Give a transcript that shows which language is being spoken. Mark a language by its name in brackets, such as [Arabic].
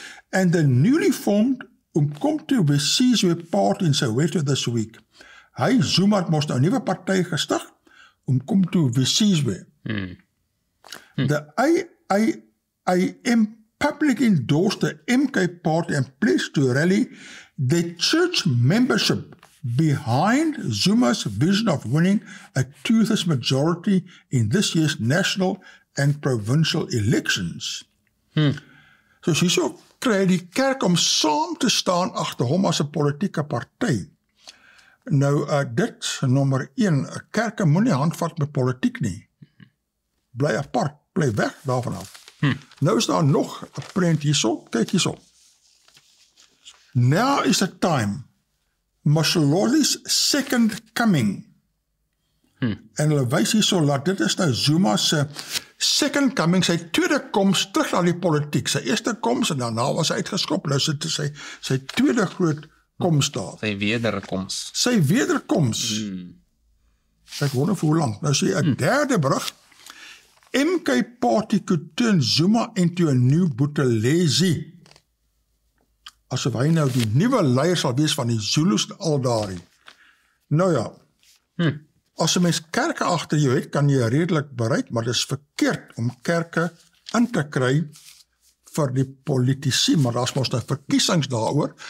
[English] And the newly formed 𝗵𝐾𝐞𝐫𝐬𝐿 party in Soweto this week. [Afrikaans] Hy, Zuma, het mos nou 'n nuwe party gestig, 𝗵𝐾𝐞𝐫𝐬𝐿. [English] The IAM publicly endorsed the MK party and pledged to rally the church membership behind Zuma's vision of winning a two-thirds majority in this year's national and provincial elections. [Afrikaans] So hierso kry die kerk om saam te staan agter hom as 'n politieke party. Nou, dit, nommer 1, kerke moenie handvat met politiek nie. Bly apart, bly weg daarvan af. Nou is daar nog 'n prent hierso, kyk hierso. [English] Now is the time, Mashaloli's second coming. [Afrikaans] En hulle wys hierso dat dit is nou Zuma se [English] second coming, [Afrikaans] sy tweede koms terug na die politiek. Sy eerste koms en daarna was hy uitgeskop, nou sit sy tweede groot koms daar. Sy wederkoms. Sy wederkoms. Ek wonder vir hoe lank. Nou sê 'n derde berig. [English] MK party could turn Zuma into a new Buthelezi. [Afrikaans] Asof hy nou die nuwe leier sal wees van die Zulus en al daarin. Nou ja, as 'n mens kerke agter jou het, kan jy redelik bereik, maar dit is verkeerd om kerke in te kry vir die politici, maar daar is mos nou verkiesings daaroor.